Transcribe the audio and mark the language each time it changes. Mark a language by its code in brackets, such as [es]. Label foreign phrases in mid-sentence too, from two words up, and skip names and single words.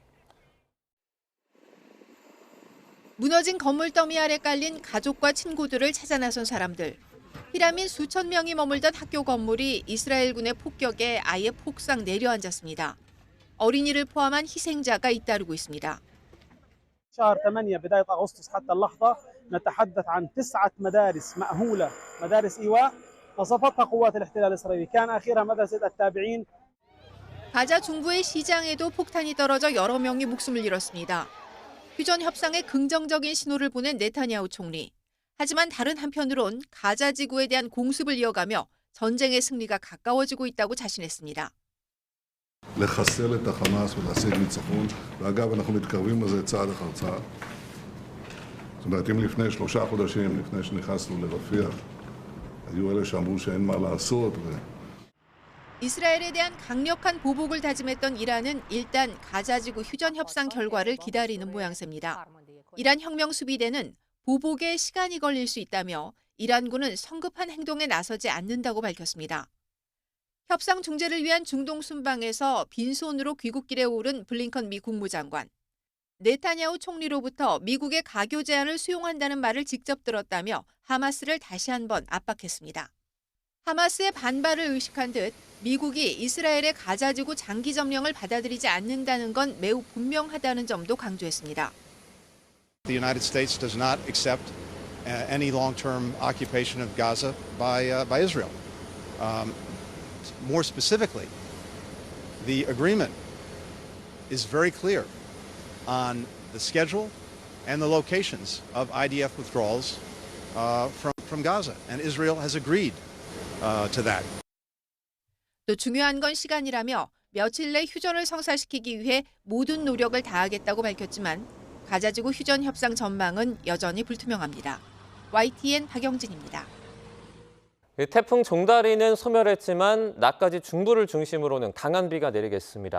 [ko] 무너진 건물 더미 아래 깔린 가족과 친구들을 찾아 나선 사람들. 피라민 수천 명이 머물던 학교 건물이 이스라엘군의 폭격에 아예 폭삭 내려앉았습니다. 어린이를 포함한 희생자가 잇따르고 있습니다. [ar] شهر 8 بداية أغسطس حتى اللحظة نتحدث عن 9 مدارس مأهولة مدارس إيواء قصفتها قوات الاحتلال الإسرائيلي كان آخرها مدرسة التابعين. [ko] 가자 중부의 시장에도 폭탄이 떨어져 여러 명이 목숨을 잃었습니다. 휴전 협상에 긍정적인 신호를 보낸 네타냐후 총리. 하지만 다른 한편으론 가자 지구에 대한 공습을 이어가며 전쟁의 승리가 가까워지고 있다고 자신했습니다. [he] לחסל את החמאס ולהשיג ניצחון, ואגב אנחנו מתקרבים לזה צעד אחר צעד. זאת אומרת, אם לפני 3 חודשים, לפני שנכנסנו לרפיח, היו אלה שאמרו שאין מה לעשות. [ko] 이스라엘에 대한 강력한 보복을 다짐했던 이란은 일단 가자지구 휴전 협상 결과를 기다리는 모양새입니다. 이란 혁명 수비대는 보복에 시간이 걸릴 수 있다며 이란군은 성급한 행동에 나서지 않는다고 밝혔습니다. 협상 중재를 위한 중동 순방에서 빈손으로 귀국길에 오른 블링컨 미 국무장관. 네타냐후 총리로부터 미국의 가교 제안을 수용한다는 말을 직접 들었다며 하마스를 다시 한번 압박했습니다. 하마스의 반발을 의식한 듯 미국이 이스라엘의 가자지구 장기 점령을 받아들이지 않는다는 건 매우 분명하다는 점도 강조했습니다. [en] The United States does not accept any long-term occupation of Gaza by Israel. More specifically, the agreement is very clear on the schedule and the locations of IDF withdrawals from Gaza, and Israel has agreed to that. [ko] 또 중요한 건 시간이라며 며칠 내 휴전을 성사시키기 위해 모든 노력을 다하겠다고 밝혔지만 가자지구 휴전 협상 전망은 여전히 불투명합니다. YTN 박영진입니다. 태풍 종다리는 소멸했지만 낮까지 중부를 중심으로는 강한 비가 내리겠습니다.